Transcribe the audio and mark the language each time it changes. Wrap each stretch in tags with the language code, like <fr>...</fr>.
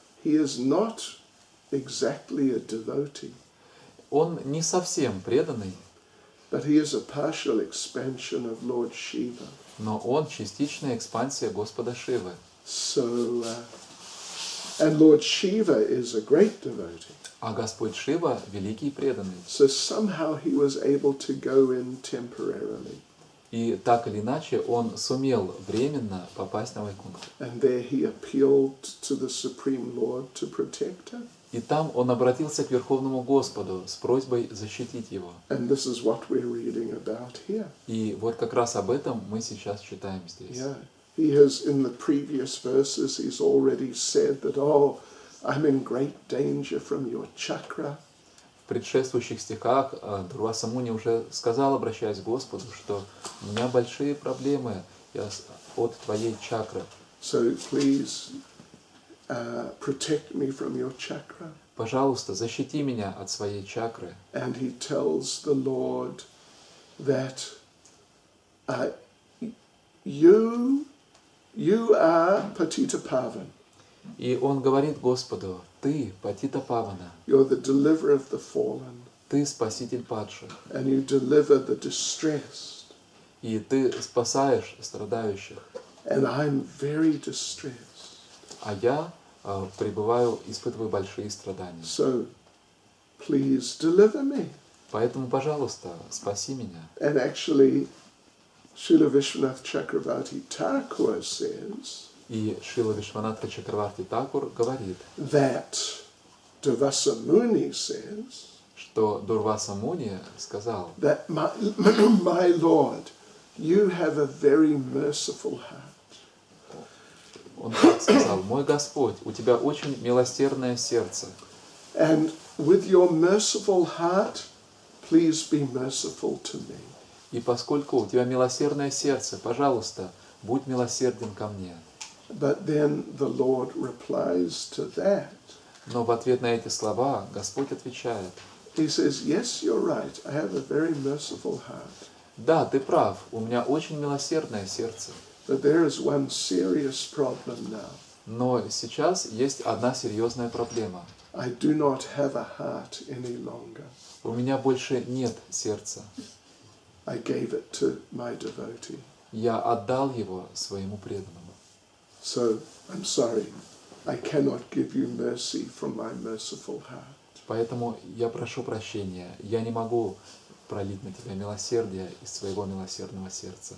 <en>He is not exactly a devotee,</en> <ru>Он не совсем преданный,</ru> <en>but he is a partial expansion of Lord Shiva.</en> <ru>но он частичная экспансия Господа Шивы.</ru> <en>So, and Lord Shiva is a great devotee.</en> <ru>А Господь Шива – великий преданный.</ru> <en>So somehow he was able to go in temporarily.</en> <ru>И так или иначе он сумел временно попасть на Вайкунтху.</ru> <en>And there he appealed to the Supreme Lord to protect him.</en> <ru>И там он обратился к Верховному Господу с просьбой защитить его.</ru> <en>And this is what we're reading about here.</en> <ru>И вот как раз об этом мы сейчас читаем здесь.</ru> <en>Yeah. He has, in the previous verses, he's already said that, oh, I'm in great danger from your chakra.</en> <ru>В предшествующих стихах Дурваса Муни уже сказал, обращаясь к Господу, что у меня большие проблемы от твоей чакры.</ru> <en>So please protect me from your chakra.</en> <ru>Пожалуйста, защити меня от своей чакры.</ru> <en>And he tells the Lord that you are Patita Pavan.</en> <ru>И он говорит Господу: ты Патита Павана,</ru> <en>You're the deliverer of the fallen.</en> <ru>ты спаситель падших,</ru> <en>And you deliver the distressed.</en> <ru>и ты спасаешь страдающих.</ru> <en>And I'm very distressed.</en> <ru>А я испытываю большие страдания.</ru> <en>So please deliver me.</en> <ru>Поэтому, пожалуйста, спаси меня.</ru> <en>And actually, Srila Vishwanath Chakravarti Thakur says</en> <ru>И Шрила Вишванатха Чакраварти Такур говорит,</ru> <en>that Durvasa Muni says</en> <ru>что Дурваса Муни сказал,</ru> <en>that my Lord, you have a very merciful heart.</en> <ru>он так сказал: «Мой Господь, у тебя очень милосердное сердце,</ru> <en>And with your merciful heart, please be merciful to me.</en> <ru>и поскольку у тебя милосердное сердце, пожалуйста, будь милосерден ко мне».</ru> <en>But then the Lord replies to that.</en> <ru>Но в ответ на эти слова Господь отвечает:</ru> <en>He says, yes, you're right, I have a very merciful heart.</en> <ru>«Да, ты прав, у меня очень милосердное сердце,</ru> <en>But there is one serious problem now.</en> <ru>но сейчас есть одна серьезная проблема.</ru> <en>I do not have a heart any longer.</en> <ru>У меня больше нет сердца.</ru> <en>I gave it to my devotee.</en> <ru>Я отдал его своему преданному.</ru> <en>So, I'm sorry, I cannot give you mercy from my merciful heart.</en> <ru>Поэтому я прошу прощения, я не могу пролить на тебя милосердие из своего милосердного сердца.</ru>